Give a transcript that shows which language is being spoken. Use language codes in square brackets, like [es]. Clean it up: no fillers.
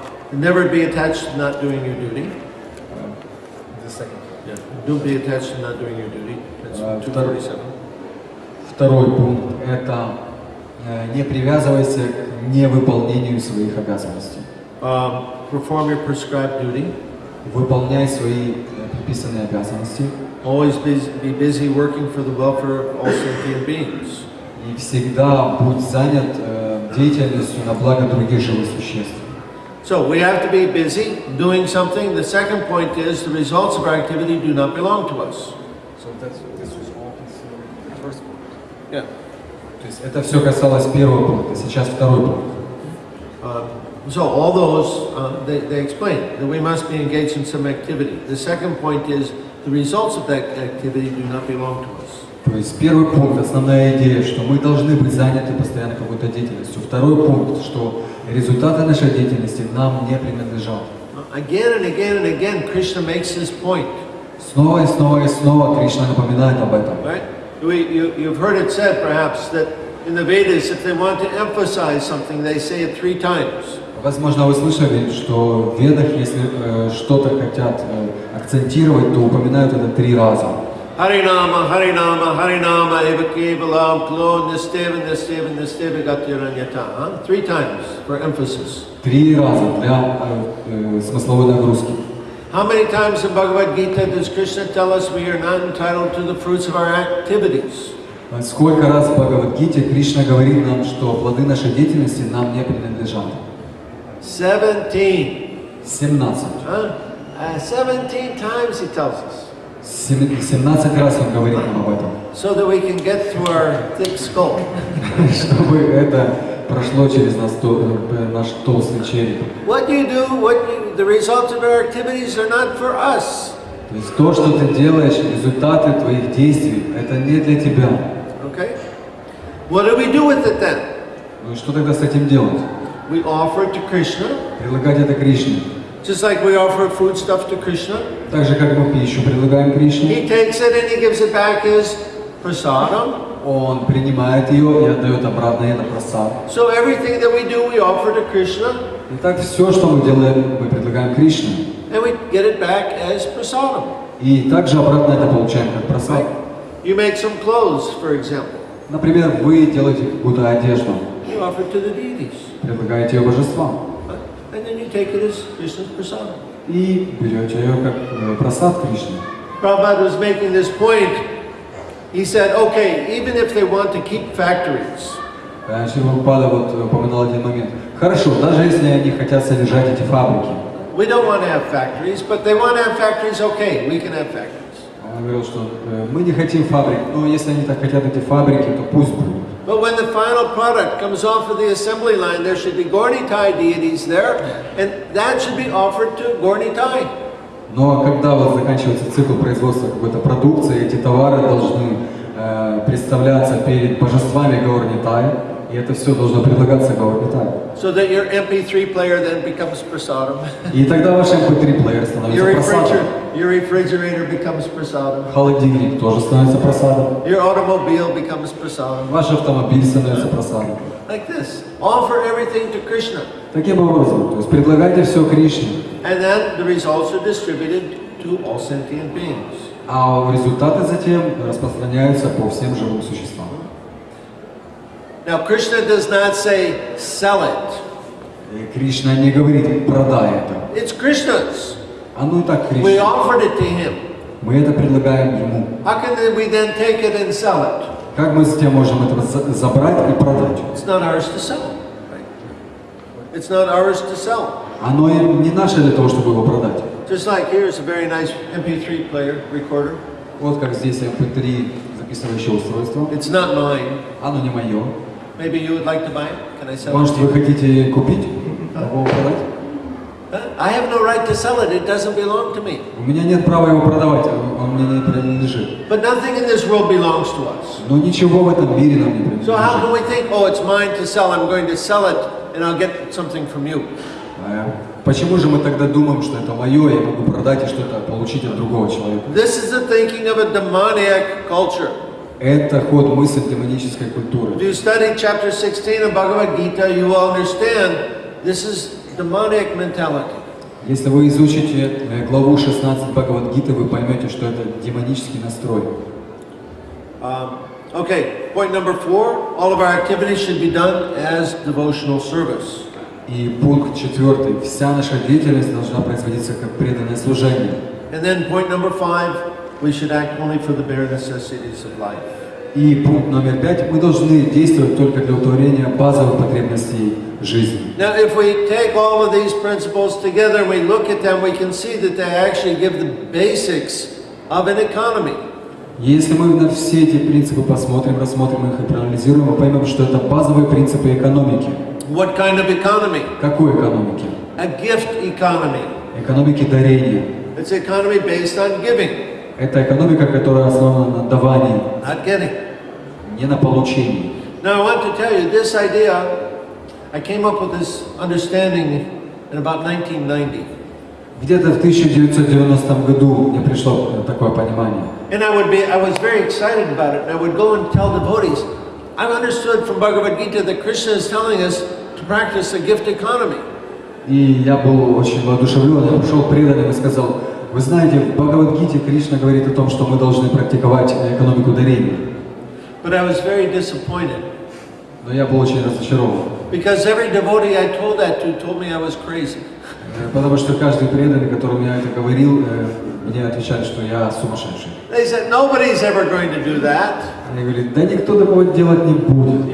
[en] Never be attached to not doing your duty. Yeah. Don't be attached to not doing your duty. That's 247. [ru] Второй пункт – это не привязывайся к невыполнению своих обязанностей. [en] Perform your prescribed duty. [ru] Выполняй свои предписанные обязанности. [en] Always be busy working for the welfare of all sentient beings. [ru] И всегда будь занят деятельностью на благо других живых существ. [en] So we have to be busy doing something. The second point is the results of our activity do not belong to us. So this was all considered the first one. Yeah. [ru] То есть это все касалось первого пункта, сейчас второй пункт. [en] So all those, they explain that we must be engaged in some activity. The second point is the results of that activity do not belong to us. [ru] То есть первый пункт, основная идея, что мы должны быть заняты постоянно какой-то деятельностью. Второй пункт, что результаты нашей деятельности нам не принадлежат. [en] Again and again and again, Krishna makes this point. [ru] Снова и снова и снова Кришна напоминает об этом. [en] Right? You've heard it said perhaps that in the Vedas, if they want to emphasize something, they say it 3 times. [ru] Возможно, вы слышали, что в Ведах, если что-то хотят акцентировать, то упоминают это 3 раза. [sa] Harinama, Harinama, Harinama, Eva Kevalam, Klo, Nisteva, Nisteva, Nisteva, Gatiranyata. [en] 3 times for emphasis. [ru] 3 раза для смысловой нагрузки. [en] How many times in Bhagavad-Gita does Krishna tell us we are not entitled to the fruits of our activities? [ru] Сколько раз в Бхагавад-Гите Кришна говорит нам, что плоды нашей деятельности нам не принадлежат? [en] 17. [ru] 17. [en] 17 times he tells us. [ru] 17 раз он говорит нам об этом. [en] So that we can get through our thick skull. [ru] Чтобы это прошло через наш толстый череп. [en] What you do, the results of our activities are not for us. [ru] То есть то, что ты делаешь, результаты твоих действий, это не для тебя. [en] Okay? What do we do with it then? [ru] Ну и что тогда с этим делать? [en] We offer it to Krishna. [ru] Предлагать это Кришне. [en] Just like we offer food stuff to Krishna. [ru] Так же, как мы пищу предлагаем Кришне. [en] He takes it and he gives it back as prasadam. [ru] Он принимает ее и отдает обратно ей на прасад. [en] So everything that we do, we offer to Krishna. [ru] Итак, все, что мы делаем, мы предлагаем Кришне. [en] And we get it back as prasadam. [ru] И также обратно это получаем как прасад. [en] You make some clothes, for example. [ru] Например, вы делаете какую-то одежду. [en] You offer it to the deities. [ru] Предлагаете ее божествам. [en] And then you take it as Krishna's prasadam. [ru] И берете ее как прасад Кришны. [en] Prabhupada was making this point. He said, okay, even if they want to keep factories. [ru] Шрила Прабхупада вот упоминал один момент. Хорошо, даже если они хотят содержать эти фабрики. [en] We don't want to have factories, but they want to have factories, okay, we can have factories. [ru] Он говорил, что мы не хотим фабрик, но если они так хотят эти фабрики, то пусть будут. [en] But when the final product comes off of the assembly line, there should be Gornitai deities there, and that should be offered to Gornitai. [ru] Но когда вот заканчивается цикл производства какой-то продукции, эти товары должны представляться перед божествами Гаурнитай, и это все должно предлагаться Гаурнитай. [en] So that your MP3 player then becomes prasadam. [ru] И тогда ваш MP3 плеер становится просадом. [en] Your refrigerator becomes prasadam. [ru] Холодильник тоже становится просадом. [en] Your automobile becomes prasadam. [ru] Ваш автомобиль становится просадом. [en] Like this. Offer everything to Krishna. [ru] Таким образом, то есть предлагайте все Кришне. [en] And then the results are distributed to all sentient beings. [ru] А результаты затем распространяются по всем живым существам. [en] Now Krishna does not say sell it. [ru] И Кришна не говорит продай это. [en] It's Krishna's. [ru] Оно и так [en] We [ru] Кришна. [en] offered it to him. [ru] Мы это предлагаем ему. [en] How can we then take it and sell it? [ru] Как мы затем можем это забрать и продать? [en] It's not ours to sell. Right? It's not ours to sell. [ru] Оно не наше для того, чтобы его продать. [en] Just like here's a very nice MP3 player, recorder. [ru] Вот как здесь MP3 записывающее устройство. [en] It's not mine. [ru] Оно не мое. [en] Maybe you would like to buy it. Can I sell [ru] Может, [en] it? [ru] вы хотите купить? Могу продать? [en] I have no right to sell it. It doesn't belong to me. [ru] У меня нет права его продавать, он мне не принадлежит. [en] But nothing in this world belongs to us. [ru] Но ничего в этом мире нам не [en] So how can [ru] принадлежит. [en] we think, oh, it's mine to sell. I'm going to sell it, and I'll get something from you. [ru] Почему же мы тогда думаем, что это мое, я могу продать и что-то получить от другого человека? [en] This is the thinking of a demoniac culture. [ru] Это ход мысли демонической культуры. [en] If you study chapter 16 of Bhagavad-Gita, you will understand this is demoniac mentality. [ru] Если вы изучите главу 16 Бхагавад-Гиты, вы поймете, что это демонический настрой. [en] Okay, point number 4. All of our activities should be done as devotional service. [ru] И пункт 4. Вся наша деятельность должна производиться как преданное служение. [en] And then point number 5. We should act only for the bare necessities of life. [ru] И пункт номер 5. Мы должны действовать только для удовлетворения базовых потребностей жизни. [en] Now, if we take all of these principles together and we look at them, we can see that they actually give the basics of an economy. [ru] Если мы на все эти принципы посмотрим, рассмотрим их и проанализируем, мы поймем, что это базовые принципы экономики. [en] What kind of economy? [ru] Какой экономики? [en] A gift economy. [ru] Экономики дарения. [en] It's an economy based on giving, [ru] Это экономика, которая основана на давании, [en] not getting. [ru] не на получении. [en] Now, I want to tell you this idea. I came up with this understanding in about 1990. [ru] Где-то в 1990 году мне пришло такое понимание. [en] And I was very excited about it. And I would go and tell devotees, I've understood from Bhagavad-Gita that Krishna is telling us to practice a gift economy. [ru] И я был очень воодушевлен, я пришел к преданным и сказал, вы знаете, в Бхагавад-Гите Кришна говорит о том, что мы должны практиковать экономику дарения. [en] But I was very disappointed. [ru] Но я был очень разочарован. [en] Because every devotee I told that to told me I was crazy. [ru] Потому что каждый преданный, которому я это говорил, мне отвечали, что я сумасшедший. [en] They said, nobody's ever going to do that. [ru] Они говорят, да никто такого делать не будет.